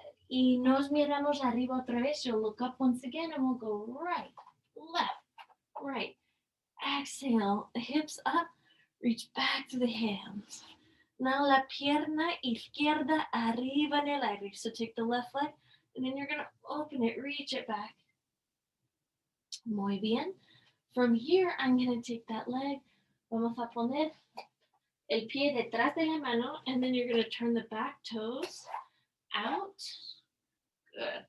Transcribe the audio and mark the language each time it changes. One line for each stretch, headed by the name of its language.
Spanish: Y nos miramos arriba otra vez.
English: So look up once again, and we'll go right, left, Right. Exhale, hips up, reach back to the hands. Now
Spanish: la pierna izquierda arriba en el aire.
English: So take the left leg, and then you're going to open it, reach it back.
Spanish: Muy bien.
English: From here, I'm going to take that leg.
Spanish: Vamos a poner el pie detrás de la mano,
English: and then you're going to turn the back toes out. Good.